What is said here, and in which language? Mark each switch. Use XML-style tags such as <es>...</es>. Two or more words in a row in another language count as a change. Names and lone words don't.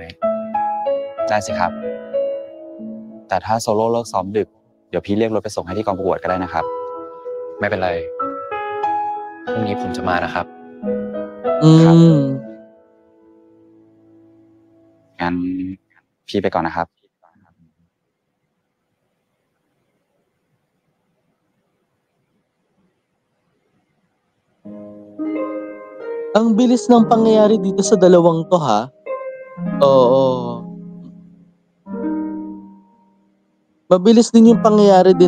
<th>ได้สิครับ แต่ถ้าโซโล่เลิกซ้อมดึก เดี๋ยวพี่เรียกรถไปส่งให้ที่กองประกวดก็ได้นะครับ ไม่เป็นไร พรุ่งนี้ผมจะมานะครับ งั้นพี่ไปก่อนนะครับ</th> <tl>Ang bilis ng pangyayari dito sa dalawang to, ha? Oo. Mabilis din yung pangyayari din.</tl>